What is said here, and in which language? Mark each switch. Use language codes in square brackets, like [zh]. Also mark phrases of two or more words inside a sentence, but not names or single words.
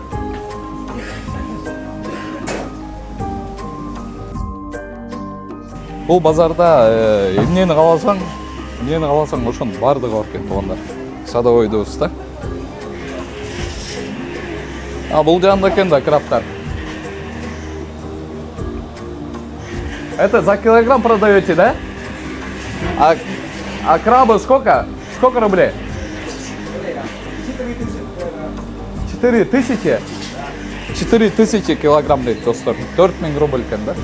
[ky] Бул базарда эмнени кааласаң ошонун баардыгы бар экен туугандар. Садовойдобуз да. Бул жагында экен да крабтар. [ru] Это за килограмм продаете, да? А крабы сколько? Сколько рублей? 4000? [ky] 4000 килограмм дейт достор. 4000 рубль экен да.